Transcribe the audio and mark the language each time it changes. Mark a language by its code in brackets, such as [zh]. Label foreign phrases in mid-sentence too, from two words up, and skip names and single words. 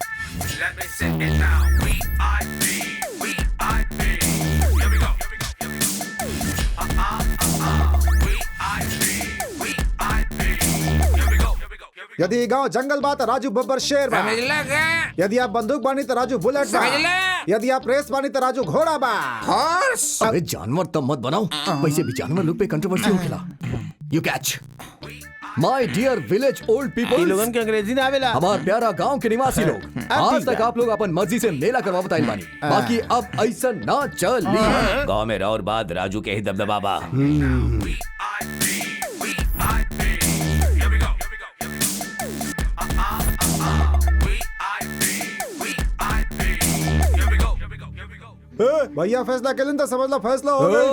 [bho] यदि ये गांव जंगल बा तो राजू बब्बर शेर बा। समझ लगा यदि आप बंदूक बानी तो राजू बुलेट बा। समझ ले। यदि आप रेस बानी तो राजू घोड़ा बा। हॉर्स अरे जानवर तब मत बनाओ, वैसे भी जानवर लोग पे कंट्रोवर्सी हो खिला। [en] you catch my dear village old ई पीपल, [bho] लोगन के अंग्रेजी ना आवेला। हमार प्यारा गांव के निवासी लोग, आज तक आप लोग अपन मर्जी से मेला करवा बताइल बानी, बाकी अब ऐसा ना चली। गांव में और बाद राजू के ही दबदबा बा। भैया फैसला के तो समझ लो फैसला हो गई।